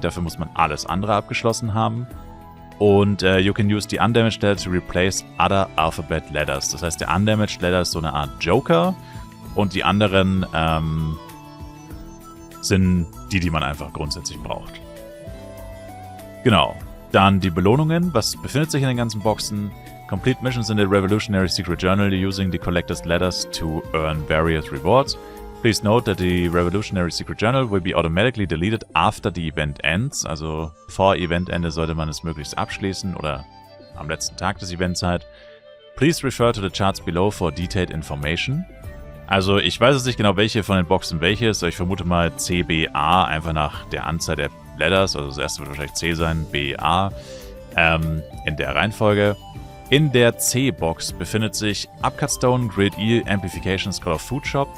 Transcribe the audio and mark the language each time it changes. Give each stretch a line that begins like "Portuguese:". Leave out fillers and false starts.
German: Dafür muss man alles andere abgeschlossen haben. Und
English: you can use the Undamaged Letter to replace other Alphabet Letters.
German: Das heißt, der Undamaged Letter ist so eine Art Joker. Und die anderen sind die man einfach grundsätzlich braucht. Genau. Dann die Belohnungen. Was befindet sich in den ganzen Boxen?
English: Complete missions in the Revolutionary Secret Journal using the collector's letters to earn various rewards. Please note that the Revolutionary Secret Journal will be automatically deleted after the event ends.
German: Also vor Eventende sollte man es möglichst abschließen oder am letzten Tag des Events halt.
English: Please refer to the charts below for detailed information.
German: Also ich weiß jetzt nicht genau, welche von den Boxen welche ist, aber ich vermute mal C, B, A, einfach nach der Anzahl der Letters. Also das erste wird wahrscheinlich C sein, B, A, in der Reihenfolge. In der C-Box befindet sich Upcut Stone, Grid E, Amplification, Scholar Food Shop.